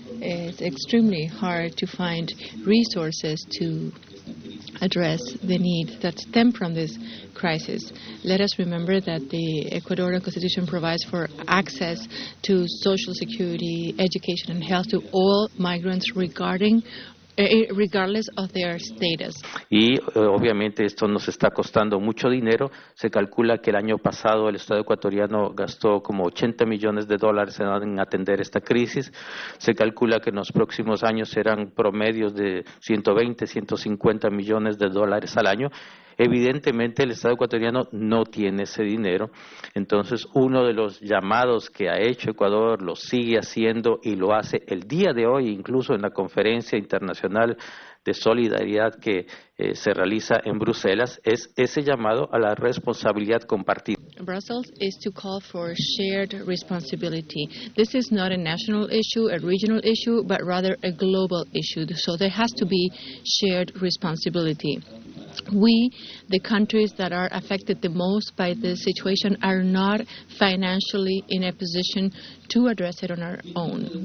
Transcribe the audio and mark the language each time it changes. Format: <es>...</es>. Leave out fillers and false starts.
<en>It's extremely hard to find resources to address the needs that stem from this crisis. Let us remember that the Ecuadorian Constitution provides for access to social security, education, and health to all migrants regarding regardless of their status.</en> <es>Y obviamente esto nos está costando mucho dinero. Se calcula que el año pasado el Estado ecuatoriano gastó como $80 millones en atender esta crisis. Se calcula que en los próximos años serán promedios de 120, 150 millones de dólares al año. Evidentemente el Estado ecuatoriano no tiene ese dinero, entonces uno de los llamados que ha hecho Ecuador lo sigue haciendo y lo hace el día de hoy, incluso en la conferencia internacional de solidaridad que se realiza en Bruselas, es ese llamado a la responsabilidad compartida.</es> <en>Brussels is to call for shared responsibility. This is not a national issue, a regional issue, but rather a global issue. So there has to be shared responsibility. We, the countries that are affected the most by this situation, are not financially in a position to address it on our own.</en>